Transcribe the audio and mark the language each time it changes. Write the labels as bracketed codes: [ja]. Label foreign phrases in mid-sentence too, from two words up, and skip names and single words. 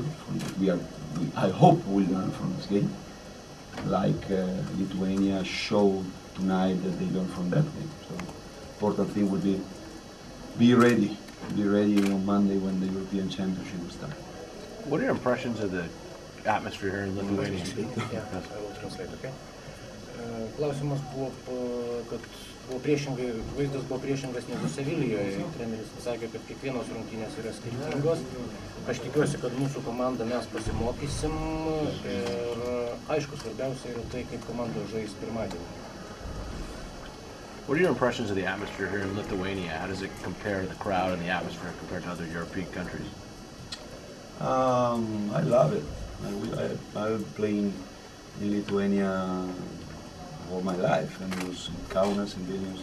[en] I hope we learn from this game. Like Lithuania showed tonight that they learned from that game. So, important thing would be ready. Be ready on Monday when the European Championship will start. What are your impressions of the atmosphere here in Lithuania? Yeah, I will translate, okay? [lt] Klausimas buvo, kad vaizdas buvo priešingas negu Sevilijoje. Treneris sakė, kad kiekvienos rungtynės yra skirtingos. Aš tikiuosi, kad mūsų komandą mes pasimokysim ir aišku, svarbiausia yra tai, kaip komanda žais pirmadienį. [en] What are your impressions of the atmosphere here in Lithuania? How does it compare to the crowd and the atmosphere compared to other European countries? I love it. I've played in Lithuania all my life, and it was in Kaunas and Vilnius.